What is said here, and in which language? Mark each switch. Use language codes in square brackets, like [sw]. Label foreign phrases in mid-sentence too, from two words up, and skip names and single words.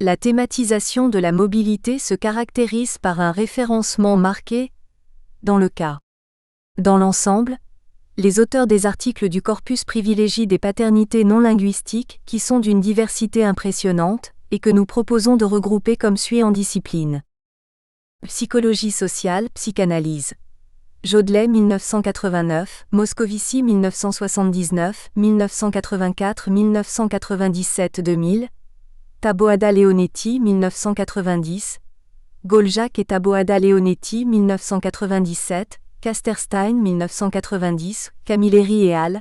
[fr] La thématisation de la mobilité se caractérise par un référencement marqué dans le cas. Dans l'ensemble, les auteurs des articles du corpus privilégient des paternités non linguistiques qui sont d'une diversité impressionnante et que nous proposons de regrouper comme suit en disciplines. Psychologie sociale, psychanalyse. Jodelet 1989, Moscovici 1979, 1984-1997-2000, Taboada Leonetti 1990, Goljak et Taboada Leonetti 1997, Casterstein 1990, Camilleri et al.